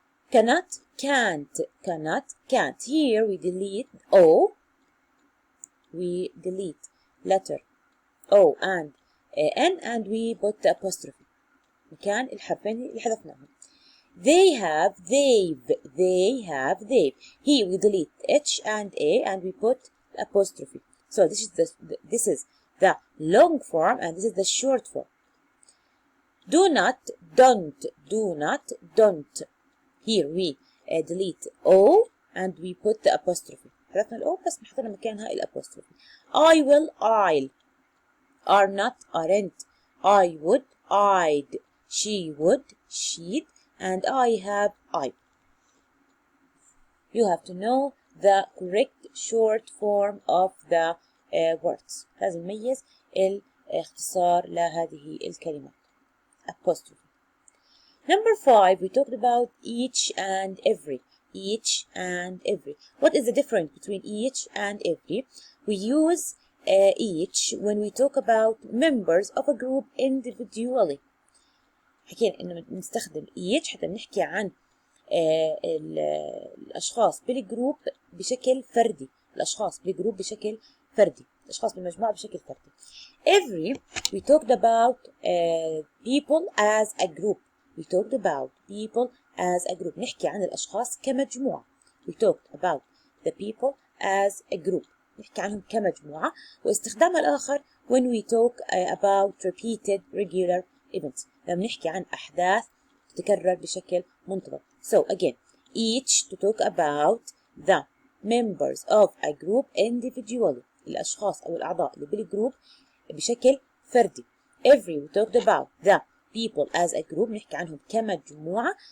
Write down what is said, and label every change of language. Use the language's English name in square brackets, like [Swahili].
[English] Cannot, can't, cannot, can't. Here we delete O. We delete letter O and N and we put the apostrophe. [Arabic] مكان الحرفين اللي حذفناهم. [English] They have, they've, they have, they've. Here we delete H and A and we put apostrophe. So this is the long form and this is the short form. Do not, don't, do not, don't. Here we delete O and we put the apostrophe. [Arabic] حذفنا الأو بس نحطنا مكانها الapostrophe. [English] I will, I'll. Are not, aren't. I would, I'd. She would, she'd. And I have, I. You have to know the correct short form of the words. [Arabic] لازم نميز الاختصار لهذه الكلمات. [English] Apostrophe. Number 5, we talked about each and every. Each and every. What is the difference between each and every? We use each when we talk about members of a group individually. [Arabic] حكينا إنه نستخدم each حتى نحكي عن الأشخاص بالجروب بشكل فردي. الأشخاص بالجروب بشكل فردي. الأشخاص بالمجموعة بشكل فردي. [English] Every, we talked about people as a group. We talked about people as a group. [Arabic] نحكي عن الأشخاص كمجموعة. [English] We talked about the people as a group. [Arabic] نحكي عنهم كمجموعة. واستخدامها الآخر [English] when we talk about repeated regular events. [Arabic] لما نحكي عن أحداث تتكرر بشكل منتظم. [English] So again, each to talk about the members of a group individually. [Arabic] الأشخاص أو الأعضاء اللي بالجروب بشكل فردي. [English] Every we talked about the people as a group [Arabic] نحكي عنهم كمجموعة.